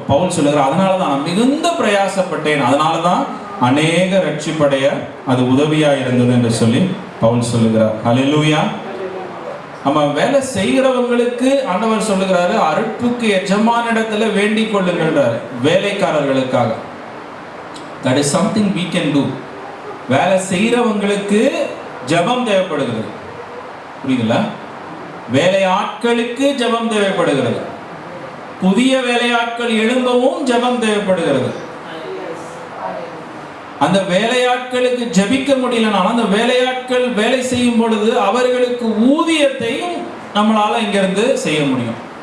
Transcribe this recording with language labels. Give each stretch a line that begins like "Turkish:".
Tamil: பவுல் சொல்லுகிறார், அதனால தான் நான் மிகுந்த பிரயாசப்பட்டேன், அதனால தான் அநேக ரட்சிப்படைய அது உதவியாக இருந்தது என்று சொல்லி பவுல் சொல்லுகிறார். ஹல்லேலூயா. நம்ம வேலை செய்கிறவங்களுக்கு ஆண்டவர் சொல்லுகிறாரு, அறுப்புக்கு எஜமான இடத்துல வேண்டிக் கொள்ளுங்கள்ன்றாரு. வேலைக்காரர்களுக்காக,
English: that is something we can do.
Tamil: வேலை செய்கிறவங்களுக்கு ஜெபம் தேவைப்படுகிறது. புரியுதுங்களா? வேலையாட்களுக்கு ஜெபம் தேவைப்படுகிறது. புதிய வேலையாட்கள் எழும்பவும் ஜெபம் தேவைப்படுகிறது. அந்த வேலையாட்களுக்கு ஜெபிக்க முடியலனாலும் அந்த வேலையாட்கள் வேலை செய்யும் பொழுது அவர்களுக்கு ஊதியத்தையும் நம்மளால இங்கிருந்து செய்ய முடியும்.